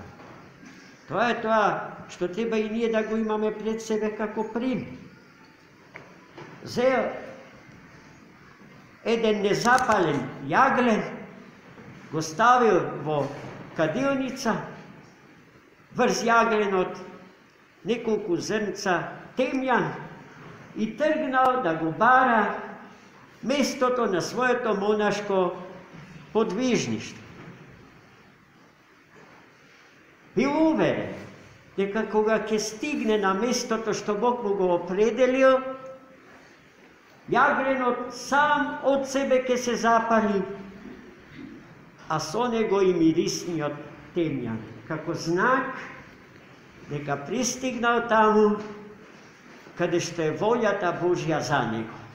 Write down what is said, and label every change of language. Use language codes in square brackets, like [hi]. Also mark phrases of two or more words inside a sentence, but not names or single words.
[mk] Тоа е тоа што треба и ние да го имаме пред себе како пример. Зел еден незапален јаглен, го ставил во кадилница, врз јагленот [hr] nekoliko zrnca temjan i trgnao da go bara [mk] местото на своето монашко подвижништво. Бил уверен дека кога ќе стигне на местото што Бог му го определил, јагренот сам од себе ќе се запали, а со него и мирисниот темјан, како знак дека пристигнал таму каде што е волјата Божја за него.